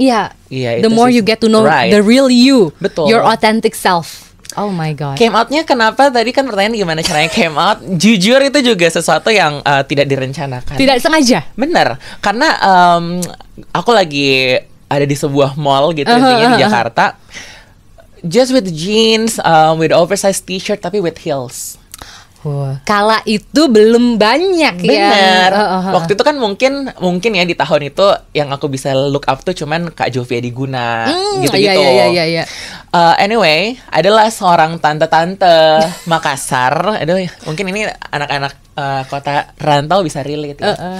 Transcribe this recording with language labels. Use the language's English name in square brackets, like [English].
[English] The more you get to know the real you, your authentic self. Oh my god. [Indonesian] Came out-nya kenapa? Tadi kan pertanyaan gimana caranya came out. Jujur itu juga sesuatu yang tidak direncanakan. Tidak sengaja. Bener. Karena aku lagi ada di sebuah mall gitu intinya di Jakarta. [English] Just with jeans, with oversized t-shirt tapi with heels. [Indonesian] Kala itu belum banyak. Bener. Waktu itu kan mungkin ya di tahun itu yang aku bisa look up tuh cuman Kak Jovia Diguna gitu-gitu. Iya. Anyway, adalah seorang tante-tante Makassar. Aduh, mungkin ini anak-anak kota rantau bisa relate ya.